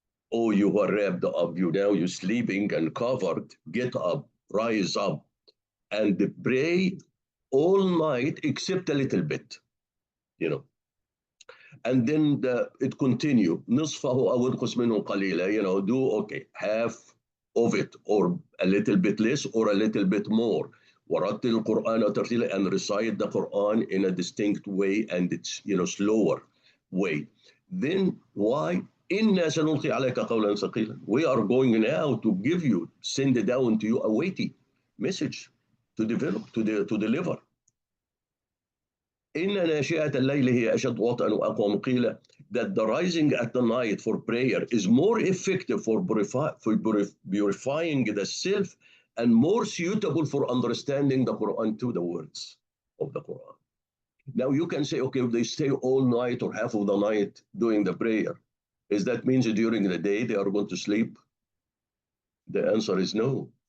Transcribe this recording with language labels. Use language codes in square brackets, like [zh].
[en] Oh, you are wrapped up, you're sleeping and covered, get up, rise up, and pray all night except a little bit, And then it continues, [ar] نصفه أو انقص منه قليلا, [en] do half of it, or a little bit less, or a little bit more. [ar] ورتل القرآن ترتيلا, [en] and recite the Quran in a distinct way, and it's slower way. Then why? [ar] إنا سنلقي عليك قولا ثقيلا. [en] We are going now to send down to you a weighty message to develop, to deliver. [ar] إن ناشئة الليل هي أشد وطئا وأقوم قيلا. [en] That the rising at the night for prayer is more effective for purifying the self, and more suitable for understanding the Quran, to the words of the Quran. Now you can say, okay, if they stay all night or half of the night doing the prayer, is that means during the day they are going to sleep? The answer is no.